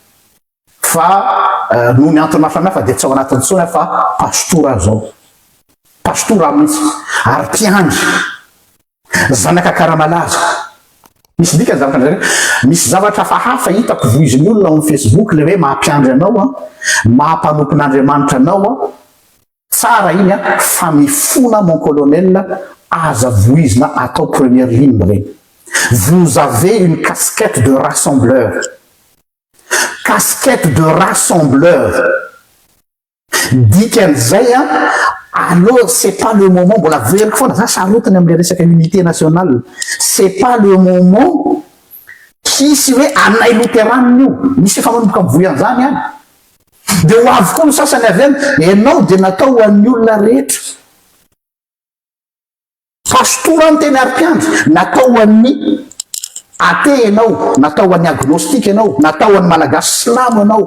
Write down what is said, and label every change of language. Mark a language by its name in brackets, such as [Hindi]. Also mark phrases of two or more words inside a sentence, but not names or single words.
[Malagasy] fa no ny antony hafa dia tsy ao anatin'ny tsony fa pastora zao pastora mihitsy ary mpiandry zanaka karamalaza misy dika zavatra misy zavatra hafa hitako voiziny olona amin'ny Facebook le hoe mahampiandry anao mahampanompon'Andriamanitra anao tsara iny fa mifona [French] mon colonel [Malagasy] aza voizina atao [French] première ligne [Malagasy] regny [French] vous avez une casquette de rassembleur [Malagasy] dikan'izay [French] alors c'est pas le moment [Malagasy] mbola veriko foana za sarotiny am'le resaka [French] unité nationale c'est pas le moment [Malagasy] hisy hoe anay luteraniny io misy efa manomboka mivoy an'izany any dia ho avy koa no sasany avy any ianao dia natao ho an'ny olona rehetra pastora ny teny ari-piandry natao ho an'ny athée ianao natao ho an'ny agnostique ianao natao ho an'ny malagasy slamo ianao